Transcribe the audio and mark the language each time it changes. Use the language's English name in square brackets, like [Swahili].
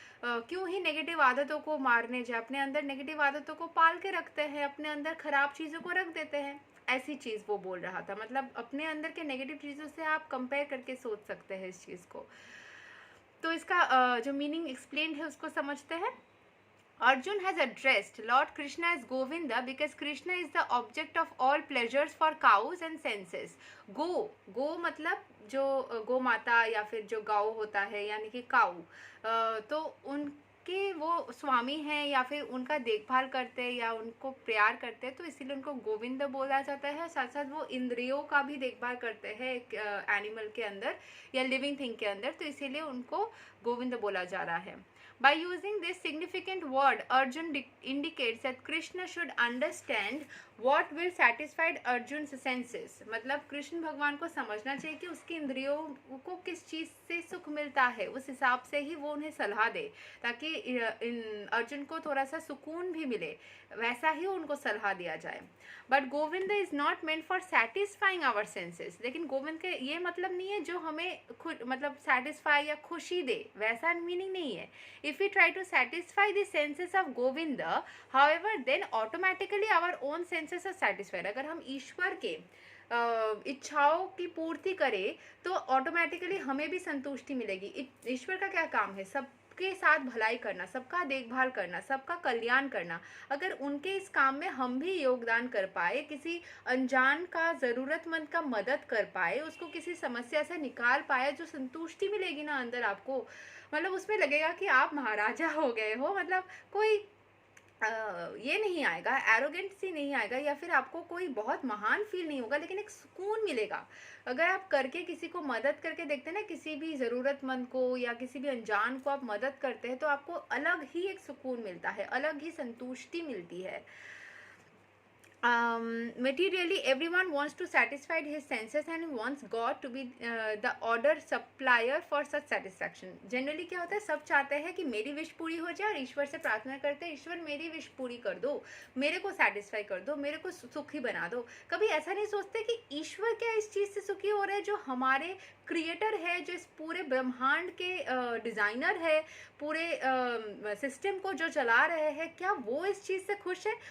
[Hindi] क्यों ही नेगेटिव आदतों को मारने जाए, अपने अंदर नेगेटिव आदतों को पाल के रखते हैं, अपने अंदर खराब चीज़ों को रख देते हैं। ऐसी चीज़ वो बोल रहा था, मतलब अपने अंदर के नेगेटिव चीज़ों से आप कंपेयर करके सोच सकते हैं इस चीज़ को। तो इसका जो मीनिंग एक्सप्लेन है उसको समझते हैं। [English] Arjun has addressed Lord Krishna as Govinda because Krishna is the object of all pleasures for cows and senses. [Hindi] गो मतलब जो गो माता या फिर जो गाँव होता है यानी कि काऊ, तो उनके वो स्वामी हैं या फिर उनका देखभाल करते हैं या उनको प्यार करते हैं, तो इसीलिए उनको गोविंद बोला जाता है। साथ साथ वो इंद्रियों का भी देखभाल करते हैं एक एनिमल के अंदर या लिविंग थिंग के अंदर, तो इसीलिए उनको गोविंद बोला जा रहा है। [English] By using this significant word, Arjun indicates that Krishna should understand what will satisfy Arjun's senses. [Hindi] मतलब कृष्ण भगवान को समझना चाहिए कि उसकी इंद्रियों को किस चीज़ से सुख मिलता है, उस हिसाब से ही वो उन्हें सलाह दे, ताकि अर्जुन को थोड़ा सा सुकून भी मिले, वैसा ही उनको सलाह दिया जाए। [English] But Govind is not meant for satisfying our senses. [Hindi] लेकिन गोविंद के ये मतलब नहीं है जो हमें खुद मतलब सेटिस्फाई या खुशी दे, वैसा मीनिंग नहीं है। [English] If we try to satisfy the senses of Govinda, however, then automatically our own senses are satisfied. [Hindi] अगर हम ईश्वर के इच्छाओं की पूर्ति करें तो ऑटोमेटिकली हमें भी संतुष्टि मिलेगी। ईश्वर का क्या काम है? सबके साथ भलाई करना, सबका देखभाल करना, सबका कल्याण करना। अगर उनके इस काम में हम भी योगदान कर पाए, किसी अनजान का ज़रूरतमंद का मदद कर पाए, उसको किसी समस्या से निकाल पाए, जो संतुष्टि मिलेगी ना अंदर आपको, मतलब उसमें लगेगा कि आप महाराजा हो गए हो। मतलब कोई ये नहीं आएगा, एरोगेंसी नहीं आएगा या फिर आपको कोई बहुत महान फील नहीं होगा, लेकिन एक सुकून मिलेगा। अगर आप करके किसी को मदद करके देखते हैं ना, किसी भी ज़रूरतमंद को या किसी भी अनजान को आप मदद करते हैं, तो आपको अलग ही एक सुकून मिलता है, अलग ही संतुष्टि मिलती है। [English] Materially, everyone wants to satisfy his senses and wants God to be the order supplier for such satisfaction. [Hindi] Generally क्या होता है, सब चाहते हैं कि मेरी विश पूरी हो जाए और ईश्वर से प्रार्थना करते हैं, ईश्वर मेरी विश पूरी कर दो, मेरे को सेटिस्फाई कर दो, मेरे को सुखी बना दो। कभी ऐसा नहीं सोचते कि ईश्वर क्या इस चीज़ से सुखी हो रहे हैं, जो हमारे क्रिएटर है, जो इस पूरे ब्रह्मांड के डिज़ाइनर है, पूरे सिस्टम को जो चला रहे हैं, क्या वो इस चीज़ से खुश है?